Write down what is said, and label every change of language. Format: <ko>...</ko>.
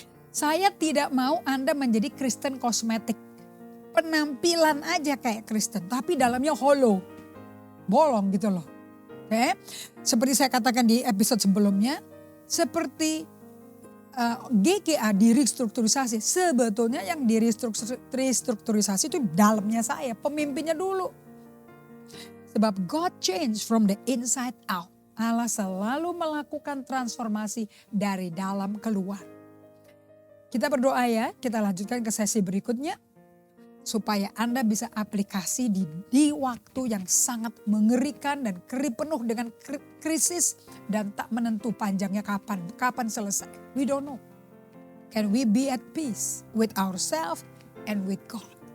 <id>Saya tidak mau Anda menjadi Kristen kosmetik. Penampilan aja kayak Kristen tapi dalamnya hollow. Bolong gitu loh. Oke. Seperti saya katakan di episode sebelumnya, seperti GGA direstrukturisasi, sebetulnya yang direstrukturisasi itu dalamnya saya, pemimpinnya dulu. Sebab</id> <en>God change from the inside out.</en> <id>Allah selalu melakukan transformasi dari dalam keluar. Kita berdoa ya, kita lanjutkan ke sesi berikutnya. Supaya Anda bisa aplikasi di waktu yang sangat mengerikan dan penuh dengan krisis dan tak menentu panjangnya kapan selesai.</id> <en>We don't know. Can we be at peace with ourselves and with God?</en>